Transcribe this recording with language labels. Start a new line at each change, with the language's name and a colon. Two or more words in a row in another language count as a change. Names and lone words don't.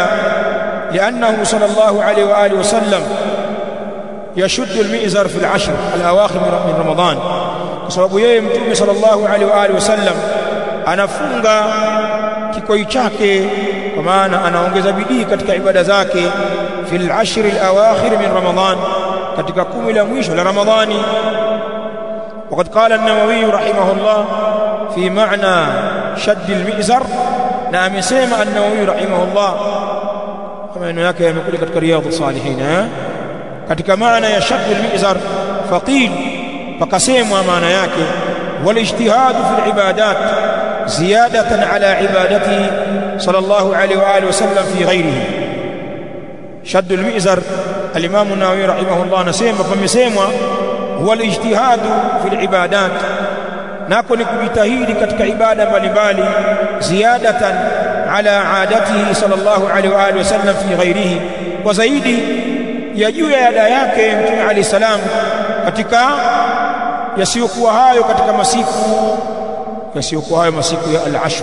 Arabic: لأنه صلى الله عليه و آله وسلم يشد المئزر في العشر الأواخر من رمضان,
Swahili: kwa sababu yeye Mtume
Arabic: صلى الله عليه و آله وسلم
Swahili: anafunga kikoi chake, kwa maana anaongeza bidii katika ibada zake,
Arabic: في العشر الأواخر من رمضان,
Swahili: katika 10 la mwisho la Ramadhani.
Arabic: وقد قال النووي رحمه الله في معنى شد المئزر، نعم سمع النووي رحمه الله كما انه
Swahili: yake yamekuja katika riyadhus salihin, katika maana ya
Arabic: شد المئزر، فقيل,
Swahili: fakasemwa maana yake
Arabic: والاجتهاد في العبادات زيادة على عبادة صلى الله عليه و آله وسلم في غيره. شد المئزر، الإمام النووي رحمه الله
Swahili: anasema pamesemwa
Arabic: هو الاجتهاد في العبادات,
Swahili: nako ni kujitahidi katika ibada mbalimbali,
Arabic: زيادة على عادته صلى الله عليه و آله وسلم في غيره,
Swahili: kwa zaidi ya juu ya ada yake Mtume
Arabic: عليه السلام
Swahili: katika yasiyokuwa hayo, katika masiku yasiyokuwa hayo, masiku ya al-ashr.